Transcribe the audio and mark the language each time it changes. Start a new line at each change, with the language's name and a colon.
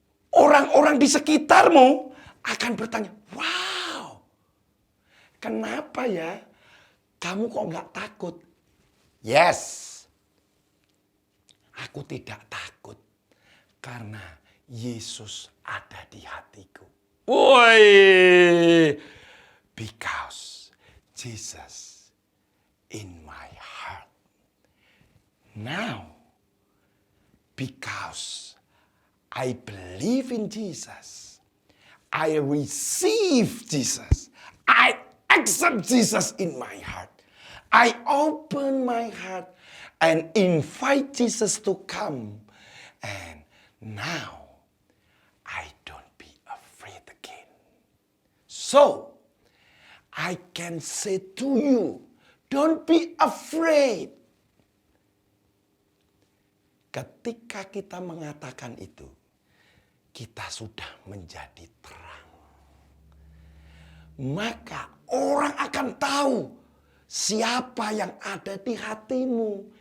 Indonesian: Orang-orang di sekitarmu akan bertanya, wow, kenapa ya kamu kok nggak takut? Yes, aku tidak takut karena Yesus ada di hatiku.
English: Woi, because Jesus in my heart. Now, because I believe in Jesus. I receive Jesus. I accept Jesus in my heart. I open my heart and invite Jesus to come. And now, I don't be afraid again. So, I can say to you, don't be afraid.
Indonesian: Ketika kita mengatakan itu, kita sudah menjadi terang. Maka orang akan tahu siapa yang ada di hatimu.